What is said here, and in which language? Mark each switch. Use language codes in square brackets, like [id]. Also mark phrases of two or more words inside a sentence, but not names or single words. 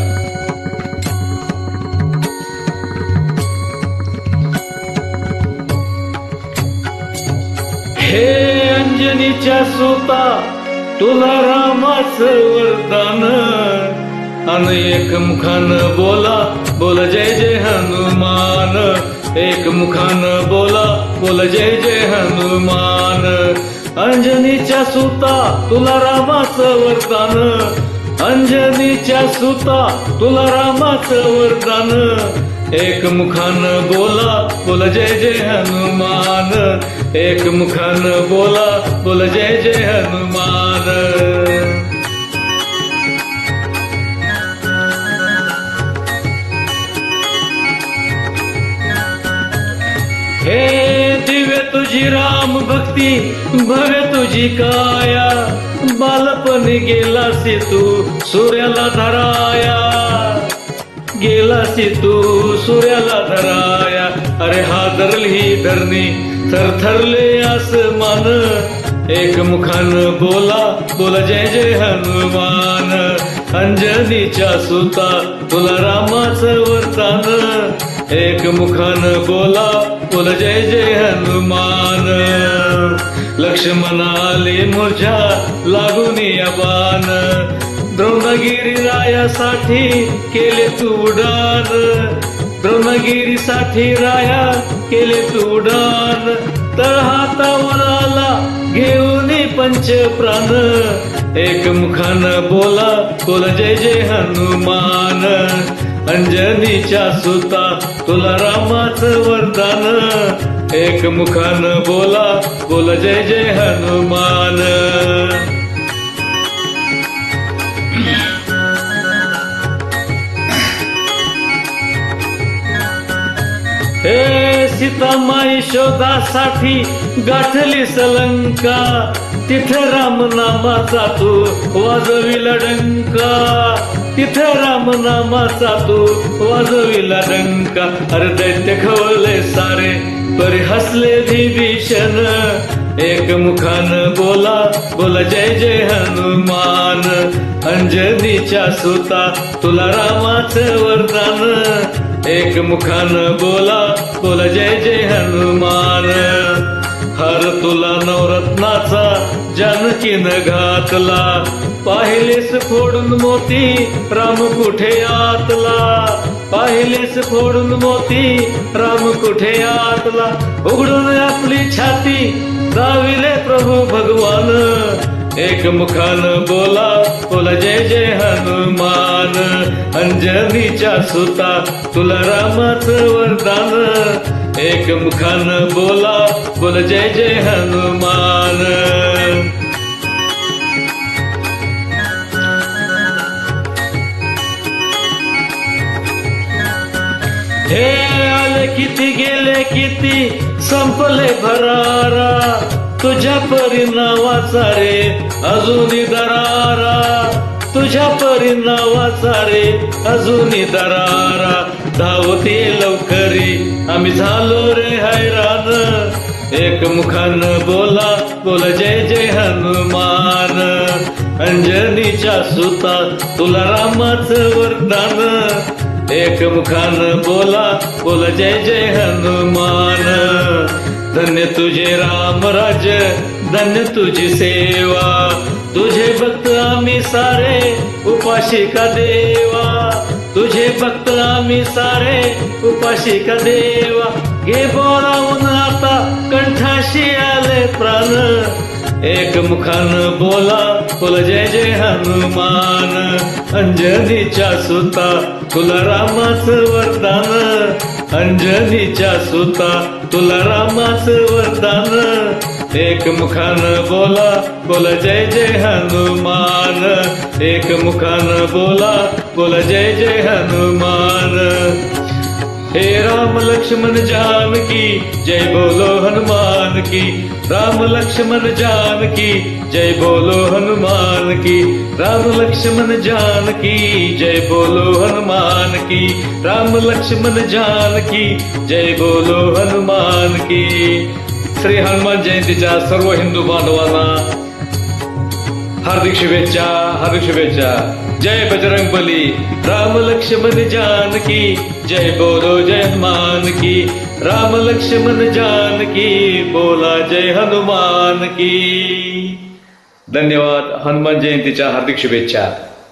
[mr] हे अंजनीच्या सुता तुला रामाचं वरदान, अन एक मुखानं बोला बोल जय जय हनुमान, एक मुखानं बोला बोल जय जय हनुमान. अंजनीच्या सुता तुला रामाचं वरदान, अंजनीच्या सुता तुला रामाचं वरदान, एक मुखानं बोला बोल जय जय हनुमान, एक मुखानं बोला बोल जय जय हनुमान. हे दिव्य तुझी राम भक्ती भव्य तुझी काया, बालपणी गेलासी तू सूर्याला धराया, गेलासी तू सूर्याला धराया. अरे हादरली ही धरणी थरथरले आसमान, एक मुखानं बोला बोल जय जय हनुमान. अंजनीच्या सुता तुला रामाचं वरदान, एक मुखानं बोला बोल जय जय हनुमान. लक्ष्मण आले मूर्छा लागून या बाण, द्रोणगिरी रायासाठी केले तू उडान, द्रोणगिरीसाठी राया केले तू उडान. तळ हातावर आला घेऊन पंच प्राण, एक मुखानं बोला बोल जय जय हनुमान. अंजनीच्या सुता तुला रामाचं वरदान, एक मुखानं बोला बोल जय जय हनुमान. हे सीतामाई शोधासाठी गाठली सलंका, तिथे रामनामाचा तू वाजविला डंका, तिथे रामनामाचा तू वाजविला डंका. अरे दैत्य खवळले सारे परी हसले विभीषण, एक मुखानं बोला बोल जय जय हनुमान. अंजनीच्या सुता तुला रामाचं वरदान, एक मुखानं बोला बोल जय जय हनुमान. हर तुला नवरत्नाचा जानकीनं घातला, पाहिलेस फोडून मोती राम कुठे आतला, पाहिलेस फोडून मोती राम कुठे आतला. उघडून आपली छाती दाविले प्रभू भगवान, एक मुखानं बोला बोल जय जय हनुमान. अंजनीच्या सुता तुला रामाचं वरदान, एक मुखानं बोला बोल जय जय हनुमान. हे आले किती गेले किती संपले भरारा, तुझ्या परी नावाचा रे अजूनी दरारा, तुझ्या परी नावाचा रे अजूनी दरारा. धावते लवकरी आम्ही झालो रे हैराण, एक मुखानं बोला बोल जय जय हनुमान. अंजनीच्या सुता तुला रामाचं वरदान, एक मुखानं बोला बोल जय जय हनुमान. धन्य तुझे राम राज्य धन्य तुझी सेवा, तुझे भक्त आम्ही सारे उपाशी का देवा, तुझे भक्त आम्ही सारे उपाशी का देवा. घे बोलावून आता कंठाशी आले प्राण, एक मुखानं बोला बोल जय जय हनुमान. अंजनीच्या सुता तुला रामाचं वरदान, अंजनीच्या सुता तुला रामाचं वरदान, एक मुखानं बोला बोल जय जय हनुमान, एक मुखानं बोला बोल जय जय हनुमान. [hi] हे राम लक्ष्मण जानकी जय बोलो हनुमान की, राम लक्ष्मण जानकी जय बोलो हनुमान की, राम लक्ष्मण जानकी जय बोलो हनुमान की, राम लक्ष्मण जानकी जय बोलो हनुमान की. [mr] श्री हनुमान जयंतीच्या सर्व हिंदू बांधवांना हार्दिक शुभेच्छा, हार्दिक शुभेच्छा. [hi] जय बजरंगबली, राम लक्ष्मण जानकी, जय बोलो जय हनुमान की. राम लक्ष्मण जानकी, बोला जय हनुमान की. [mr] धन्यवाद. हनुमान जयंतीच्या हार्दिक शुभेच्छा.